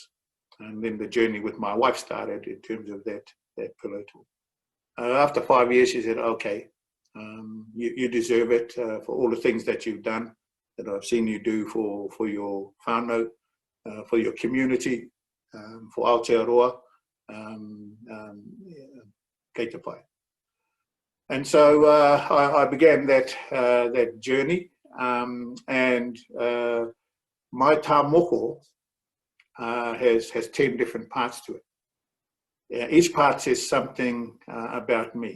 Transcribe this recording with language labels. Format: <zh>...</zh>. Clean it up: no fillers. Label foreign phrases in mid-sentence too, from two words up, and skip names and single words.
<en>And then the journey with my wife started in terms of that pillow talk. After 5 years, she said, okay, you deserve it for all the things that you've done, that I've seen you do for your whānau, for your community, for Aotearoa,</en> <mi>kei te pai.</mi> <en>And so I began that journey, and my</en> <mi>tā moko</mi> <en>has 10 different parts to it. Each part says something about me.</en>